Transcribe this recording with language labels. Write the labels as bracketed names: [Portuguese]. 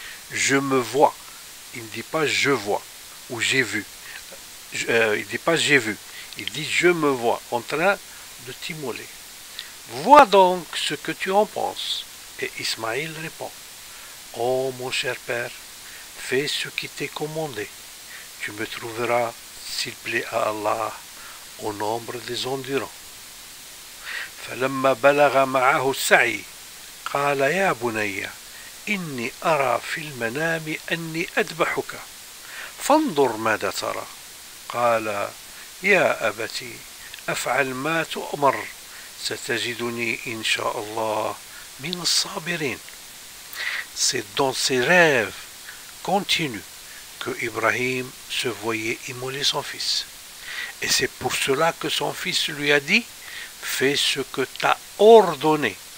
[French] Je me vois. » Il ne dit pas « je vois » ou « j'ai vu ». Il ne dit pas « j'ai vu ». Il dit « je me vois en train de t'immoler. Vois donc ce que tu en penses. » Et Ismaïl répond, « Oh mon cher père, fais ce qui t'est commandé. Tu me trouveras, s'il plaît à Allah, au nombre des endurants. » [Arabic] فلما بلغ معه السعي قال يا بني إني أرى في المنام أني أذبحك فانظر ماذا ترى قال يا أبتي أفعل ما تؤمر ستجدني إن شاء الله من الصابرين. [French] C'est dans ses rêves continus que Ibrahim se voyait immoler son fils. Et c'est pour cela que son fils lui a dit, fais ce que t'as ordonné.